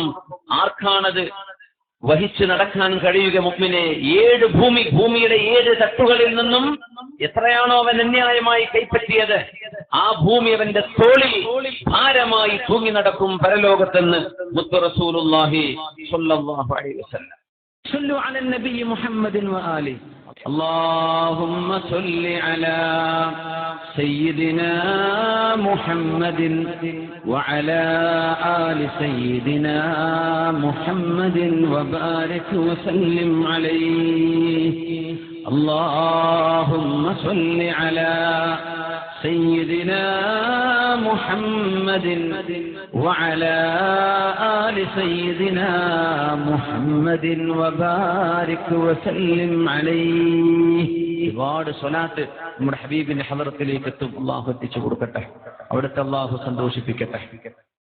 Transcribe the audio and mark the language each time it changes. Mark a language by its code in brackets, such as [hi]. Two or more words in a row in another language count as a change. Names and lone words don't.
[ml] ആർക്കാണത് വഹിച്ചു നടക്കാൻ കഴിയുക? മുഅ്മിനെ. 7 ഭൂമിയുടെ 7 തട്ടുകളിൽ നിന്നും എത്രയാണോ അവൻ അന്യായമായി കൈപ്പറ്റിയത്, ആ ഭൂമി അവന്റെ തോളിൽ ഭാരമായി തൂങ്ങി നടക്കും പരലോകത്തെന്ന് മുത്ത് [ar] رسول الله صلى الله عليه وسلم. صلوا على النبي محمد وآله. اللهم صل على سيدنا محمد وعلى آل سيدنا محمد وبارك وسلم عليه. اللهم صل على سيدنا محمد وعلى آل سيدنا محمد وبارك وسلم عليه. [ml] ഒരുപാട് സ്വലാത്ത് നമ്മുടെ ഹബീബിന്റെ ഹളറത്തിലേക്ക് എത്തും. അള്ളാഹു എത്തിച്ചു കൊടുക്കട്ടെ, അവിടുത്തെ അള്ളാഹു സന്തോഷിപ്പിക്കട്ടെ.